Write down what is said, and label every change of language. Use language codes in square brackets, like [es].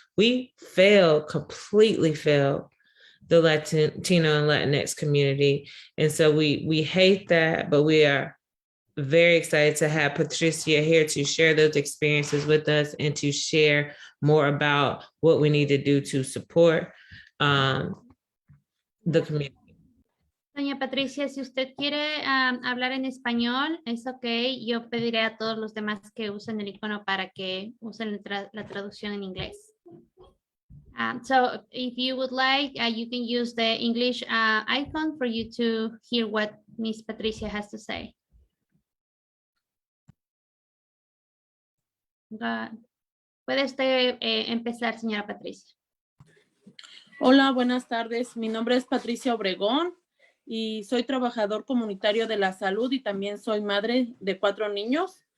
[en] We completely failed the Latino and Latinx community. And so we hate that, but we are very excited to have Patricia here to share those experiences with us and to share more about what we need to do to support the community. [es] Doña Patricia, si usted quiere hablar en español, es ok. Yo pediré a todos los demás que usen el icono para que usen la traducción en inglés. [en] So if you would like, you can use the English icon for you to hear what Miss Patricia has to say. [es] Puede usted empezar, señora Patricia. Hola, buenas tardes. Mi nombre es Patricia Obregón y soy trabajador comunitario de la salud y también soy madre de 4 niños.